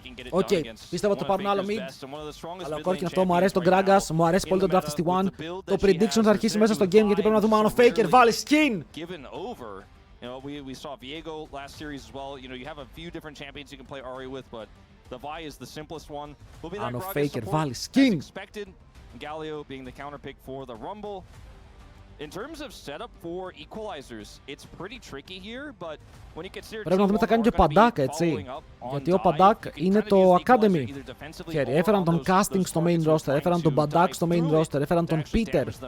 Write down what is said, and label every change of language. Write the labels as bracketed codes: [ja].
[el] Οκ, πίστευα ότι θα πάρουν άλλο mid. Αλλά ο Corki αυτό, μου αρέσει τον Gragas, μου αρέσει πολύ τον draft στη One. Το prediction θα αρχίσει μέσα στο game γιατί πρέπει να δούμε αν ο Faker βάλει skin. [en] You know, we saw Viego last series as well. You know, you have a few different champions you can play Ahri with, but the Vi is the simplest one. Will be that Gragas support as expected. Galio being the counter pick for the Rumble. In terms of setup for equalizers, it's pretty tricky here, but when you consider [el] πρέπει να δούμε τι θα κάνει και ο Padak, έτσι. Γιατί ο Padak είναι το Academy. Έφεραν τον Casting στο main roster, έφεραν τον Padak στο main roster, έφεραν τον Peter.